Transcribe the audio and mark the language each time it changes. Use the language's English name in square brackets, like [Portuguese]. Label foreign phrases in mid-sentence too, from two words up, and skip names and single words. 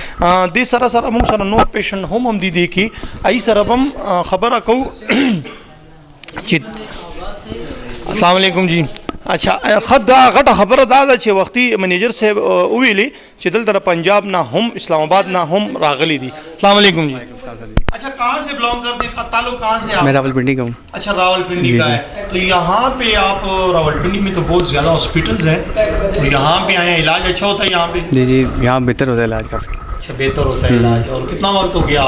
[Pashto] دې سره سره موږ سره نور پیشنټ هم دي کې ای سره هم خبره کوو چې [Arabic] السلام علیکم [Pashto] جی. اچھا خدا غټه خبره دا ده چې وختي منیجر صاحب ویلي چې دلته پنجاب نه هم اسلام آباد نه هم راغلي دي. [Arabic] السلام علیکم جی. [Urdu] اچھا کہاں سے بلانگ کرتے ہیں؟ تعلق کہاں سے؟ میں راول پنڈی کا ہوں. اچھا راول پنڈی کا ہے. تو یہاں پہ آپ راول پنڈی میں تو بہت زیادہ ہاسپٹلز ہیں، تو یہاں پہ آئے ہیں، علاج اچھا ہوتا ہے یہاں پہ؟ جی جی یہاں بہتر ہوتا ہے علاج کافی. اچھا بہتر ہوتا ہے علاج. اور کتنا وقت ہو گیا آپ؟